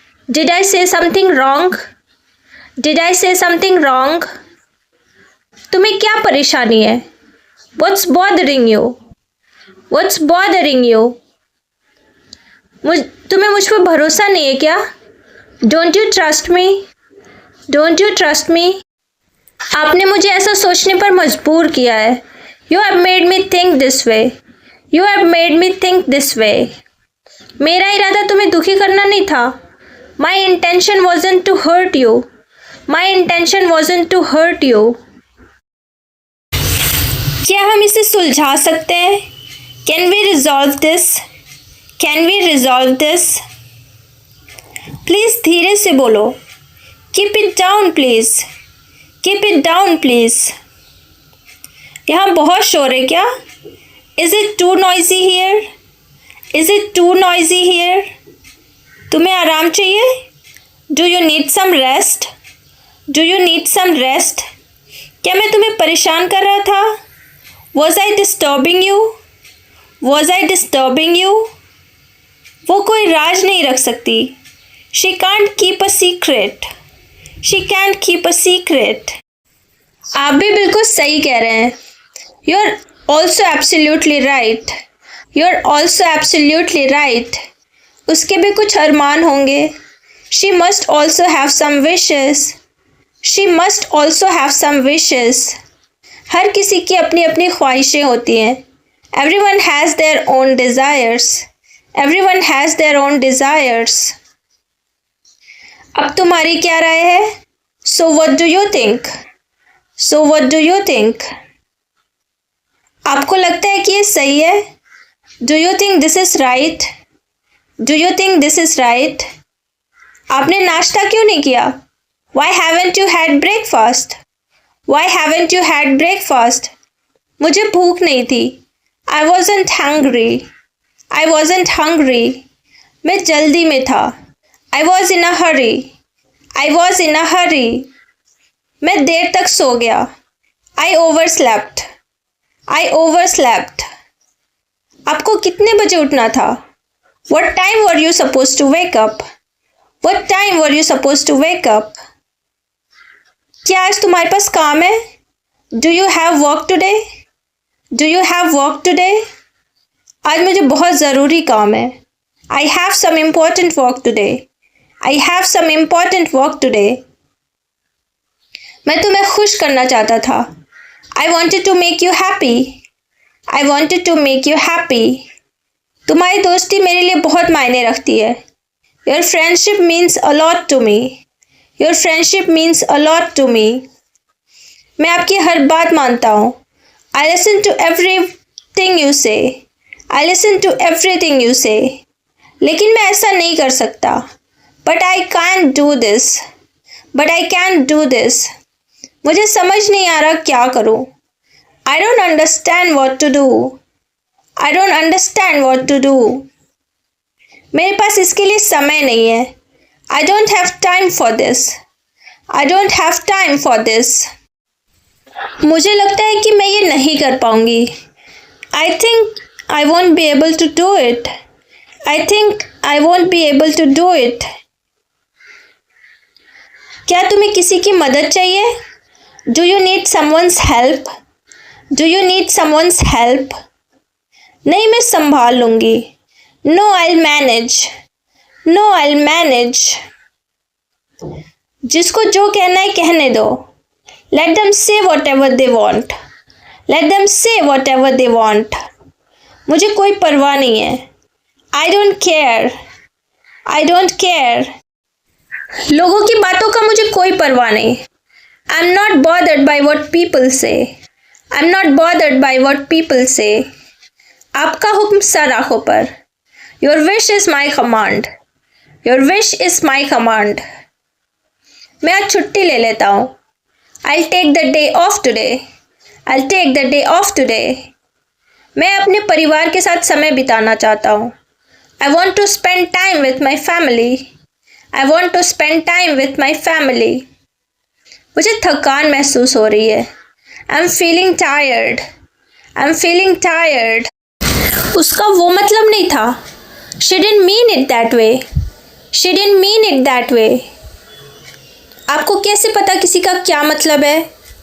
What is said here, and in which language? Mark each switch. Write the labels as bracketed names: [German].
[English] Did I say something wrong? Did I say something wrong? [Hindi] तुम्हें क्या परेशानी है? [English] What's bothering you? What's bothering you? [Hindi] तुम्हें मुझ पर भरोसा नहीं है क्या? [English] Don't you trust me? Don't you trust me? [Hindi] आपने मुझे ऐसा सोचने पर मजबूर किया है. [English] You have made me think this way. You have made me think this way. [Hindi] मेरा इरादा तुम्हें दुखी करना नहीं था. [English] My intention wasn't to hurt you. My intention wasn't to hurt you. [Hindi] क्या हम इसे सुलझा सकते हैं? [English] Can we resolve this? Can we resolve this? [Hindi] Please धीरे से बोलो. [English] Keep it down please. Keep it down please. [Hindi] यहाँ बहुत शोर है क्या? [English] Is it too noisy here? Is it too noisy here? [Hindi] तुम्हें आराम चाहिए? [English] Do you need some rest? Do you need some rest? [Hindi] क्या मैं तुम्हें परेशान कर रहा था? [English] Was I disturbing you? Was I disturbing you? [Hindi] वो कोई राज नहीं रख सकती. [English] She can't keep a secret. She can't keep a secret. [Hindi] आप भी बिल्कुल सही कह रहे हैं. [English] You're also absolutely right. You're also absolutely right. [Hindi] उसके भी कुछ अरमान होंगे. [English] She must also have some wishes. She must also have some wishes. [Hindi] हर किसी की अपनी अपनी ख्वाहिशें होती हैं. [English] Everyone has their own desires. Everyone has their own desires. [Hindi] अब तुम्हारी क्या राय है? [English] So what do you think? So what do you think? [Hindi] आपको लगता है कि ये सही है? [English] Do you think this is right? Do you think this is right? [Hindi] आपने नाश्ता क्यों नहीं किया? [English] Why haven't you had breakfast? Why haven't you had breakfast? [Hindi] मुझे भूख नहीं थी. [English] I wasn't hungry. I wasn't hungry. [Hindi] मैं जल्दी में था. [English] I was in a hurry. I was in a hurry. [Hindi] मैं देर तक सो गया। [English] I overslept. I overslept. [Hindi] आपको कितने बजे उठना था? [English] What time were you supposed to wake up? What time were you supposed to wake up? [Hindi] क्या आज तुम्हारे पास काम है? [English] Do you have work today? Do you have work today? [Hindi] आज मुझे बहुत ज़रूरी काम है। [English] I have some important work today. I have some important work today. [Hindi] मैं तुम्हें खुश करना चाहता था। [English] I wanted to make you happy. I wanted to make you happy. [Hindi] तुम्हारी दोस्ती मेरे लिए बहुत मायने रखती है। [English] Your friendship means a lot to me. Your friendship means a lot to me. [Hindi] मैं आपकी हर बात मानता हूँ। [English] I listen to everything you say. I listen to everything you say. [Hindi] लेकिन मैं ऐसा नहीं कर सकता। [English] But I can't do this. But I can't do this. [Hindi] मुझे समझ नहीं आ रहा क्या करूँ। [English] I don't understand what to do. I don't understand what to do. [Hindi] मेरे पास इसके लिए समय नहीं है। [English] I don't have time for this. I don't have time for this. [Hindi] मुझे लगता है कि मैं ये नहीं कर पाऊंगी। [English] I think I won't be able to do it. I think I won't be able to do it. [Hindi] क्या तुम्हें किसी की मदद चाहिए? [English] Do you need someone's help? Do you need someone's help? [Hindi] नहीं, मैं संभाल लूंगी। [English] No, I'll manage. No, I'll manage. [Hindi] जिसको जो कहना है कहने दो। [English] Let them say whatever they want. Let them say whatever they want. [Hindi] मुझे कोई परवाह नहीं है। [English] I don't care. I don't care. [Hindi] लोगों की बातों का मुझे कोई परवाह नहीं। [English] I'm not bothered by what people say. I'm not bothered by what people say. [Hindi] आपका हुक्म सर आंखों पर। [English] Your wish is my command. Your wish is my command. [Hindi] मैं आज छुट्टी ले लेता हूँ। [English] I'll take the day off today. I'll take the day off today. [Hindi] मैं अपने परिवार के साथ समय बिताना चाहता हूँ। [English] I want to spend time with my family. I want to spend time with my family. [Hindi] मुझे थकान महसूस हो रही है। [English] I'm feeling tired. I'm feeling tired. [Hindi] उसका वो मतलब नहीं था। [English] She didn't mean it that way. She didn't mean it that way. [Hindi] आपको कैसे पता किसी का क्या मतलब है?